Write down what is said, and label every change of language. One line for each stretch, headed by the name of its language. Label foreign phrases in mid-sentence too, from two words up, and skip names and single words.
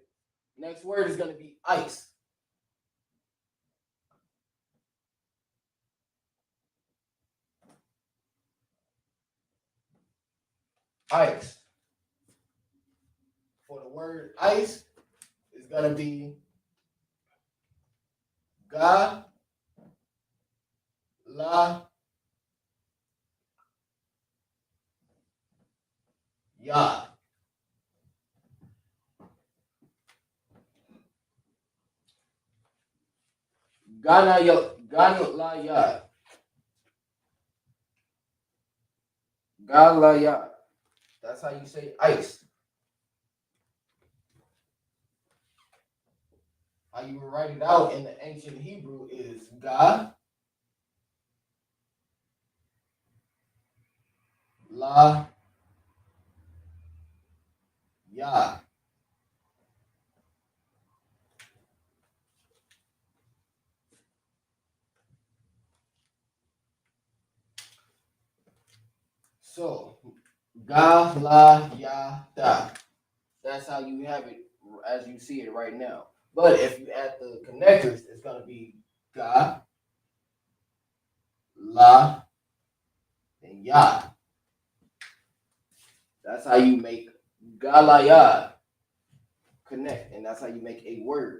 English: Next word is gonna be ice. Ice. For the word ice is gonna be ga la ya. Gana la ya. Gala ya. That's how you say ice. How you would write it out in the ancient Hebrew is ga la ya. So ga la ya da. That's how you have it as you see it right now. But if you add the connectors, it's gonna be ga la and ya. That's how you make galaya connect, and that's how you make a word.